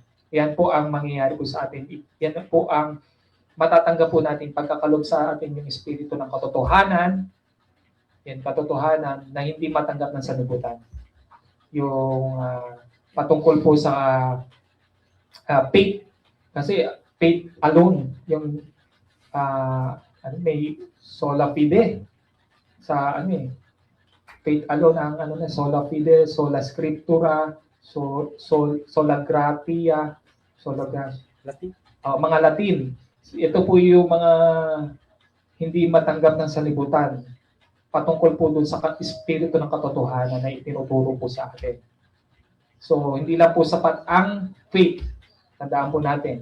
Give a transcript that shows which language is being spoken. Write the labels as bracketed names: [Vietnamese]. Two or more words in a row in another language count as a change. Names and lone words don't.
[Filipino] Yan po ang mangyayari po sa atin. Yan po ang matatanggap po natin pagkakalob sa atin yung Espiritu ng katotohanan. Yan, katotohanan na hindi matanggap ng salibutan. Yung patungkol po sa faith. [Latin] Kasi [English] faith alone, [Filipino] yung may [Latin] sola fide sa [English] faith alone [Latin] ang sola fide, sola scriptura, sola gratia, [Filipino] Latin. mga Latin. Ito po yung mga hindi matanggap ng salibutan. Patungkol po doon sa espiritu ng katotohanan na itinuturo po sa atin. So, hindi lang po sapat ang faith. Tandaan po natin.